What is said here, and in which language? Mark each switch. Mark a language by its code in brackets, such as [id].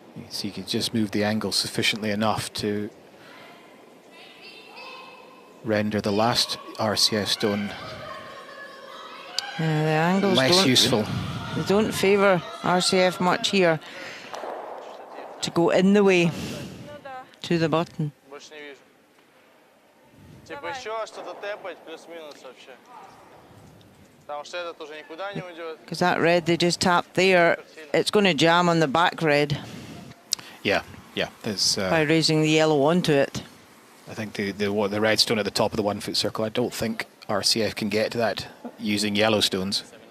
[en] So you can just move the angle sufficiently enough to render the last RCF stone Yeah, the angles less useful. They don't favour RCF much here to go in the way to the button. [ru] Больше не вижу. Типа еще что-то тэпать, плюс-минус вообще. Потому что этот уже никуда не уйдет. [en] Because that red they just tapped there, it's going to jam on the back red Yeah, yeah. There's, by raising the yellow onto it. I think the red stone at the top of the 1 foot circle. I don't think RCF can get to that using yellow stones.